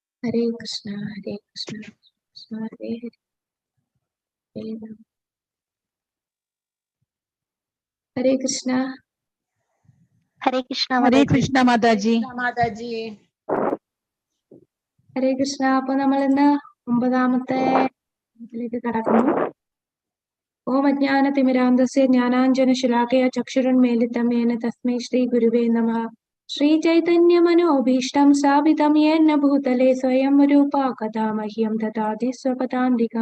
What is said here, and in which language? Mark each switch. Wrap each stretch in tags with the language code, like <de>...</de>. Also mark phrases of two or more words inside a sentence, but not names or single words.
<ml>Hare Krishna, Hare Krishna, Krishna Hare Hare, Hare Ram. Hare Krishna. Hare Krishna, Hare Krishna Mataji. മാതാജി. ഹരേ കൃഷ്ണ. അപ്പൊ നമ്മൾ ഇന്ന് 9ാമത്തെ ഇതിലേക്ക് കടക്കുന്നു.</ml> <sa>ഓം അജ്ഞാനതിമിരാന്തസ്യ ജ്ഞാനാഞ്ജനശലാകയാ ചക്ഷുരുന്മീലിതം യേന തസ്മൈ ശ്രീ ഗുരുവേ നമഃ. ശ്രീചൈതന്യമനോഭീഷ്ടം സ്ഥാപിതം യേന ഭൂതലേ സ്വയം രൂപാ കഥാ മഹ്യം ദദാതി സ്വപദാന്തികം.</sa>